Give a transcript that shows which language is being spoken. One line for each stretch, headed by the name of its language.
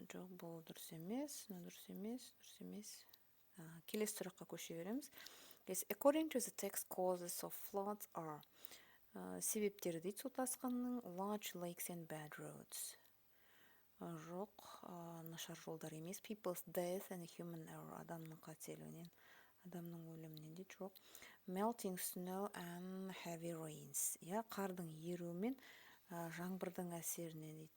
Kazakh: Жоқ, бұл дұрыс емес, дұрыс емес. Келесі сұраққа көше береміз.
English: According to the text, causes of floods are
Kazakh: себептері дейді су тасқынының,
English: large lakes and bad roads.
Kazakh: Жоқ, нашар жолдар емес.
English: People's death and human error.
Kazakh: Адамның қателігінен, адамның өлімінен дейді. Жоқ.
English: Melting snow and heavy rains.
Kazakh: Қардың еруі мен жаңбырдың әсерінен дейді.